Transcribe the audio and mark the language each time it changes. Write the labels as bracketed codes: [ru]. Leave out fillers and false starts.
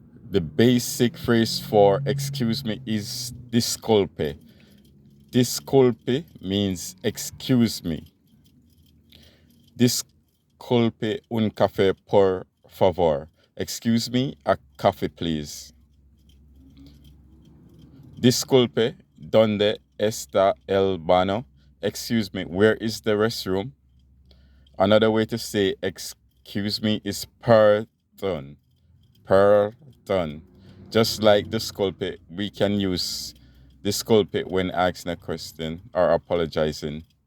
[en] The basic phrase for excuse me is disculpe. [es] Disculpe [en] means excuse me. [es] Disculpe un café por favor. [en] Excuse me, a coffee please. [es] Disculpe, ¿dónde está el baño? [en] Excuse me, where is the restroom? Another way to say excuse me is pardon. Pardon. Just like disculpe, we can use disculpe when asking a question or apologizing.